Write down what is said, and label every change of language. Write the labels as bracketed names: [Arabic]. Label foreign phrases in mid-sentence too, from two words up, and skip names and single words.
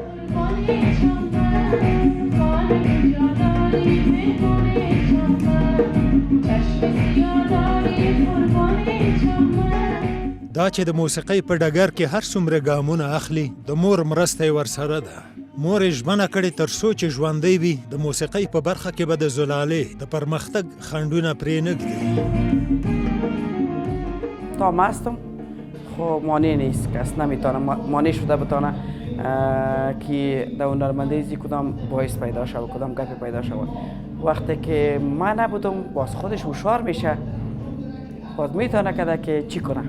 [Pashto] دا چې د موسیقۍ په ډګر کې هر څومره ګامونه اخلي د مور مرسته یې ورسره ده. مور یې ژمنه کړې تر څو چې ژوندی وي د موسیقۍ په برخه کې به د زلالې د پرمختګ خنډونه پرې نږدي. [Persian] تا مستم خب مانع نیست، کس نمیتونه مانع شده بتانه که در هنرمندی کدام باعث پیدا شود کدام گپ پیدا شود. وقتی که من نبودم باز خودش هوشیار میشه، باز میتونه کده که چی کنه.